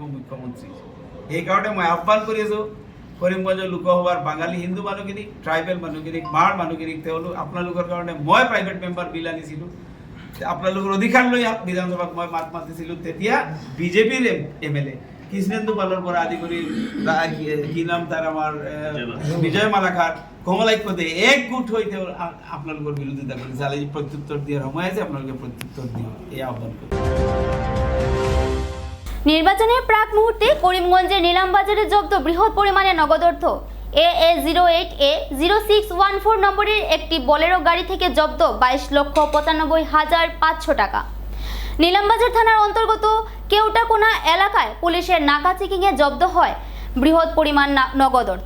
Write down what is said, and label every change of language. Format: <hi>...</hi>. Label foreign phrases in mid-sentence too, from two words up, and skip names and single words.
<as>মুখ্যমন্ত্ৰী সেইকাৰণে মই আহ্বান কৰি আছো কৰিমগঞ্জৰ লোকসভাৰ বাঙালী হিন্দু মানুহখিনিক ট্ৰাইবেল মানুহখিনিক মাৰ মানুহখিনিক তেওঁলোক আপোনালোকৰ কাৰণে মই প্ৰাইভেট মেম্বাৰ বিল আনিছিলোঁ আপোনালোকৰ অধিকাৰ লৈ বিধানসভাত মই মাত মাতিছিলোঁ তেতিয়া বিজেপিৰ MLA কৃষ্ণেন্দু পালৰ পৰা আদি কৰি কি নাম তাৰ আমাৰ বিজয় মালাকাৰ কমলাক্ষদে একগোট হৈ তেওঁ আপোনালোকৰ বিৰোধিতা কৰিছে আৰু এই প্ৰত্যুত্তৰ দিয়াৰ সময় আছে আপোনালোকে প্ৰত্যুত্তৰ দিয়ক এই আহ্বান কৰিম</as> <bn>নির্বাচনের প্রাক মুহূর্তে করিমগঞ্জের নিলামবাজারে জব্দ বৃহৎ পরিমাণে নগদ অর্থ AA08A0614 নম্বরের একটি বোলেরো গাড়ি থেকে জব্দ 22,95,500 টাকা। নিলামবাজার থানার অন্তর্গত কেউটাকোনা এলাকায় পুলিশের নাকা চেকিংয়ে জব্দ হয় বৃহৎ পরিমাণ নগদ অর্থ।</bn>